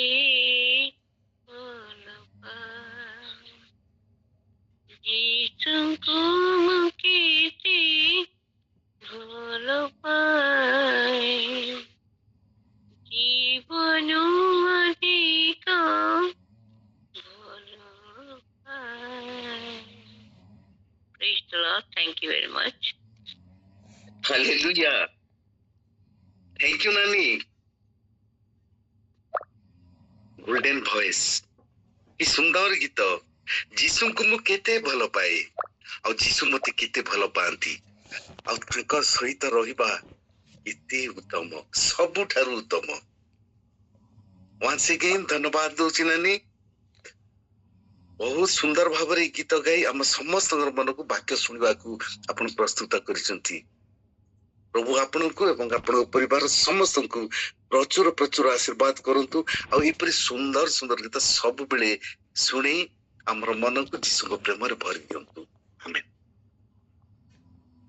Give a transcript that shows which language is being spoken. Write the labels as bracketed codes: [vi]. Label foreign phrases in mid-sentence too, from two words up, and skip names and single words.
[or] ଭଲ ପାଏ ଯୀଶୁଙ୍କୁ ମୁଁ କେତେ ଭଲ ପାଏ ଜୀବନ ଅଧିକ ଭଲ ପାଏ [en] Praise the Lord. Thank you very much. Hallelujah. Thank you, Nani. Golden voice. [or] କି ସୁନ୍ଦର ଗୀତ ଯୀଶୁଙ୍କୁ ମୁଁ କେତେ ଭଲ ପାଏ ଆଉ ଯୀଶୁ ମତେ କେତେ ଭଲ ପାଆନ୍ତି ଆଉ ତାଙ୍କ ସହିତ ରହିବା ଏତେ ଉତ୍ତମ ସବୁଠାରୁ ଉତ୍ତମ [en] once again [or] ଧନ୍ୟବାଦ ଦଉଛି ନାନୀ ବହୁତ ସୁନ୍ଦର ଭାବରେ ଗୀତ ଗାଇ ଆମ ସମସ୍ତଙ୍କର ମନକୁ ବାକ୍ୟ ଶୁଣିବାକୁ ଆପଣ ପ୍ରସ୍ତୁତ କରିଛନ୍ତି ପ୍ରଭୁ ଆପଣଙ୍କୁ ଏବଂ ଆପଣଙ୍କ ପରିବାର ସମସ୍ତଙ୍କୁ ପ୍ରଚୁର ପ୍ରଚୁର ଆଶୀର୍ବାଦ କରନ୍ତୁ ଆଉ ଏପରି ସୁନ୍ଦର ସୁନ୍ଦର ଗୀତ ସବୁବେଳେ ଶୁଣି ଆମର ମନକୁ ଯୀଶୁଙ୍କ ପ୍ରେମରେ ଭରି ଦିଅନ୍ତୁ ଆମେନ୍